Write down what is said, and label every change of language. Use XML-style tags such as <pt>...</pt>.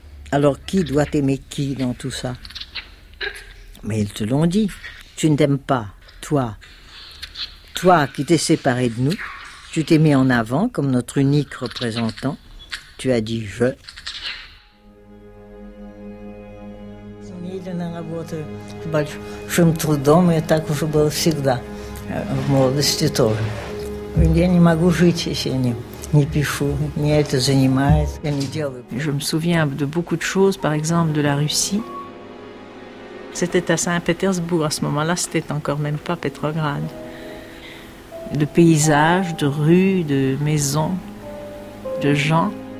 <fr>Alors qui doit aimer qui dans tout ça? Mais ils te l'ont dit, tu ne t'aimes pas, toi. Toi qui t'es séparé de nous, tu t'es mis en avant comme notre unique représentant, tu as dit « je ».</fr> <ru>Или на работу с большим трудом, и так уже было всегда, в молодости тоже. Я не могу жить, если я не пишу, меня это занимает, я не делаю.</ru> <fr>Je me souviens de beaucoup de choses, par exemple de la Russie. C'était à Saint-Pétersbourg, à ce moment-là, c'était encore même pas Petrograd. De paysages, de rues, de maisons, de gens.</fr>